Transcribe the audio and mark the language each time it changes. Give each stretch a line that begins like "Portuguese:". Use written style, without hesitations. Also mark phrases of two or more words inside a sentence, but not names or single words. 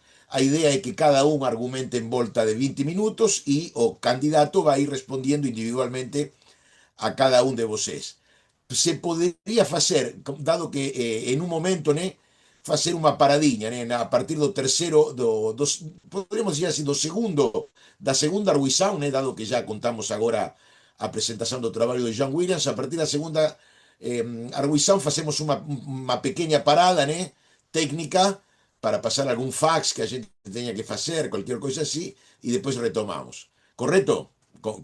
Galician: A idea é que cada un argumente en volta de 20 minutos e o candidato vai ir respondiendo individualmente a cada un de vocês. Se poderia facer, dado que en un momento, facer unha paradiña, a partir do terceiro,
Portuguese: podríamos dizer assim, da segunda arguição, dado que já contamos agora a presentação do trabalho de John Williams, a partir da segunda arguição facemos uma pequena parada, técnica, para passar algum fax que a gente tenha que fazer, qualquer coisa assim, e depois retomamos. Correto?